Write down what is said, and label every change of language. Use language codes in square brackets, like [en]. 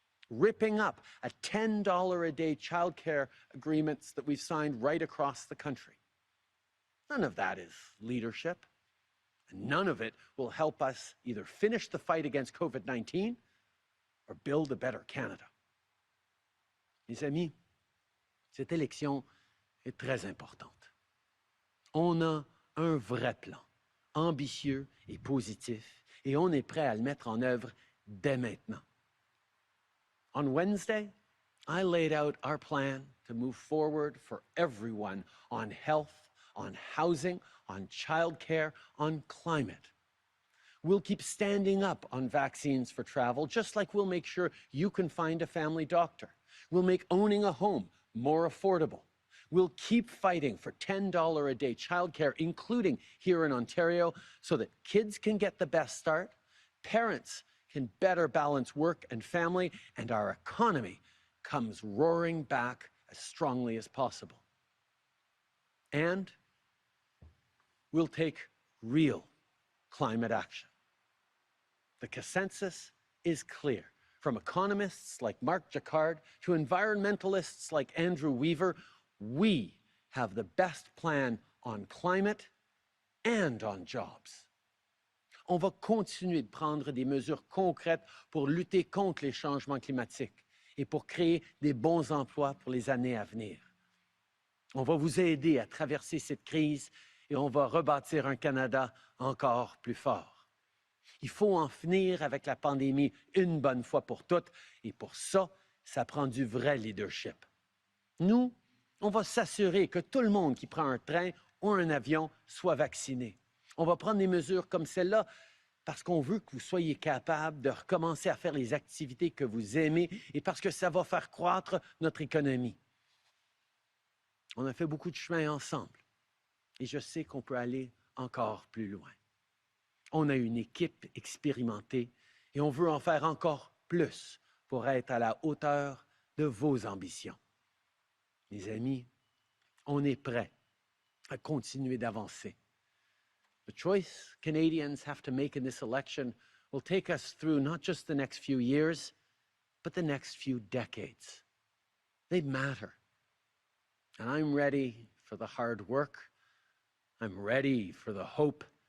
[en] Ripping up a $10 a day childcare agreements that we've signed right across the country. None of that is leadership. And none of it will help us either finish the fight against COVID-19 or build a better Canada. [fr] Mes amis, cette élection est très importante. On a un vrai plan, ambitieux et positif, et on est prêt à le mettre en œuvre dès maintenant. [en] On Wednesday, I laid out our plan to move forward for everyone on health, on housing, on childcare, on climate. We'll keep standing up on vaccines for travel, just like we'll make sure you can find a family doctor. We'll make owning a home more affordable. We'll keep fighting for $10 a day childcare, including here in Ontario, so that kids can get the best start, parents can better balance work and family, and our economy comes roaring back as strongly as possible. And we'll take real climate action. The consensus is clear. From economists like Mark Jacquard to environmentalists like Andrew Weaver, we have the best plan on climate and on jobs. [fr] On va continuer de prendre des mesures concrètes pour lutter contre les changements climatiques et pour créer des bons emplois pour les années à venir. On va vous aider à traverser cette crise et on va rebâtir un Canada encore plus fort. Il faut en finir avec la pandémie une bonne fois pour toutes et pour ça, ça prend du vrai leadership. Nous, on va s'assurer que tout le monde qui prend un train ou un avion soit vacciné. On va prendre des mesures comme celle-là parce qu'on veut que vous soyez capable de recommencer à faire les activités que vous aimez et parce que ça va faire croître notre économie. On a fait beaucoup de chemin ensemble et je sais qu'on peut aller encore plus loin. On a une équipe expérimentée et on veut en faire encore plus pour être à la hauteur de vos ambitions. Mes amis, on est prêts à continuer d'avancer. [en] The choice Canadians have to make in this election will take us through not just the next few years, but the next few decades. They matter. And I'm ready for the hard work. I'm ready for the hope.